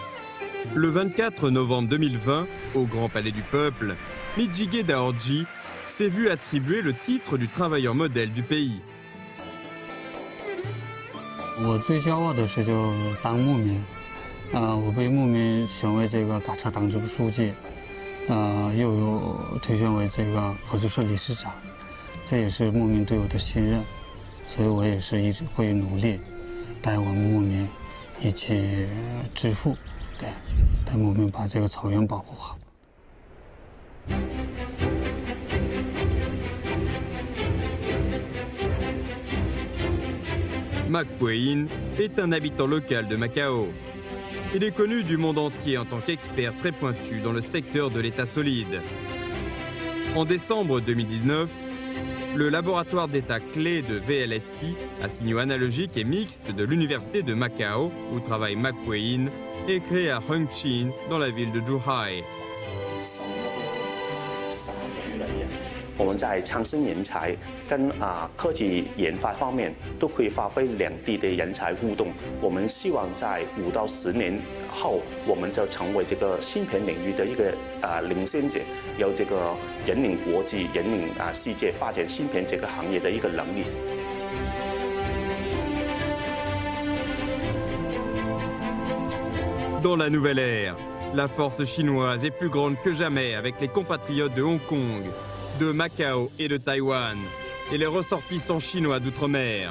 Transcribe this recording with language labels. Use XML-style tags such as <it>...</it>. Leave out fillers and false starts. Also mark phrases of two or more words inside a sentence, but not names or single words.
<fr>Le 24 novembre 2020, au Grand Palais du Peuple, Mijige Daorji s'est vu attribuer le titre du travailleur modèle du pays.</fr> <zh>我最骄傲的是就当牧民，我被牧民选为这个嘎查党支部书记，又有推选为这个合作社理事长，这也是牧民对我的信任，所以我也是一直会努力，带我们牧民一起致富，对，带牧民把这个草原保护好。</zh> <fr>Mac Puein est un habitant local de Macao. Il est connu du monde entier en tant qu'expert très pointu dans le secteur de l'état solide. En décembre 2019, le laboratoire d'état clé de VLSI, à signaux analogiques et mixtes de l'université de Macao, où travaille Mac Puein, est créé à Hengqin, dans la ville de Zhuhai.</fr> <zh>我们在创新人才跟科技研发方面都可以发挥两地的人才互动。我们希望在5到10年后，我们就成为这个芯片领域的一个领先者，有这个引领国际、引领世界发展芯片这个行业的一个能力。</zh> <fr>Dans la nouvelle ère, la force chinoise est plus grande que jamais avec les compatriotes de Hong Kong, de Macao et de Taïwan, et les ressortissants chinois d'outre-mer.</fr>